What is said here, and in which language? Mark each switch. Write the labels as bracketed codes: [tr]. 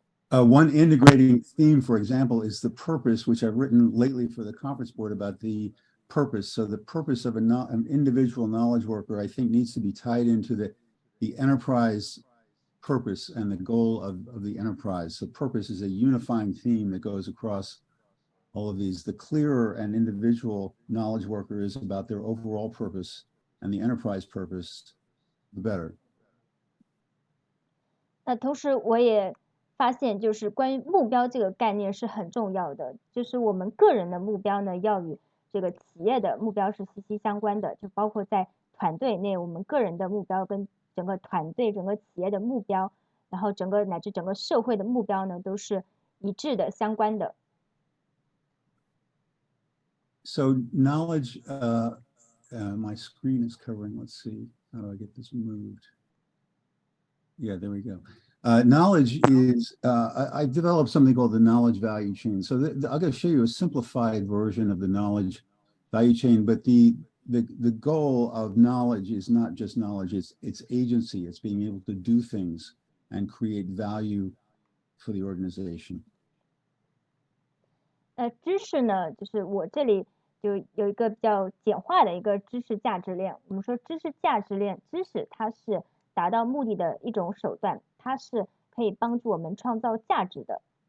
[en] One integrating theme, for example, is the purpose, which I've written lately for the conference board about the purpose. So the purpose of an individual knowledge worker, I think, needs to be tied into the enterprise purpose and the goal of the enterprise. So purpose is a unifying theme that goes across all of these. The clearer an individual knowledge worker is about their overall purpose and the enterprise purpose, the better. [zh] 那同时我也发现，就是关于目标这个概念是很重要的，就是我们个人的目标呢，要与这个企业的目标是息息相关的，就包括在团队内，我们个人的目标跟整个团队、整个企业的目标，然后乃至整个社会的目标呢，都是一致的、相关的。 [en] So knowledge, my screen is covering. Let's see, how do I get this moved? Yeah, there we go. Knowledge is, I developed something called the knowledge value chain. So I'm going to show you a simplified version of the knowledge value chain, but the goal of knowledge is not just knowledge, it's agency, it's being able to do things and create value for the organization. [zh] 知识呢，就是我这里就有一个比较简化的一个知识价值链。我们说知识价值链，知识它是达到目的的一种手段，它是可以帮助我们创造价值的。